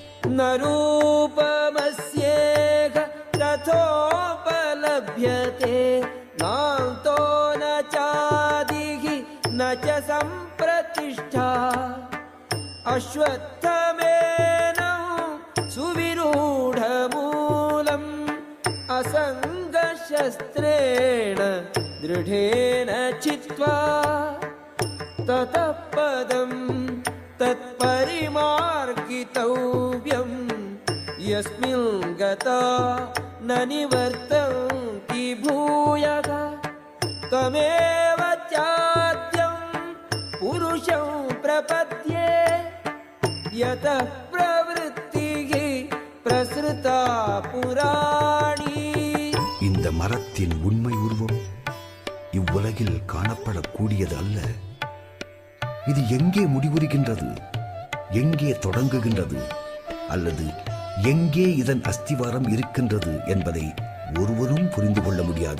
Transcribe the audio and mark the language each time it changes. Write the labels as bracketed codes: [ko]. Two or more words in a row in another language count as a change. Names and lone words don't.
[sa] न रूपमस्येह तथोपलभ्यते नान्तो न चादिः न च सम्प्रतिष्ठा अश्वत्थमेनं सुविरूढमूलम् असङ्गशस्त्रेण दृढेन चित्वा ततः पदं तत्परिमार्गितव्यं यस्मिन् गता न निवर्तन्ति भूयः तमेव चाद्यं पुरुषं प्रपद्ये यतः प्रवृत्तिः प्रसृता पुराणी. [ta] இந்த மரத்தின் உண்மை உருவம் இவ்வுலகில் காணப்படக்கூடியது அல்ல. இது எங்கே முடிவுறுகின்றது, எங்கே தொடங்குகின்றது, அல்லது எங்கே இதன் அஸ்திவாரம் இருக்கின்றது என்பதை ஒருவரும் புரிந்து கொள்ள முடியாது.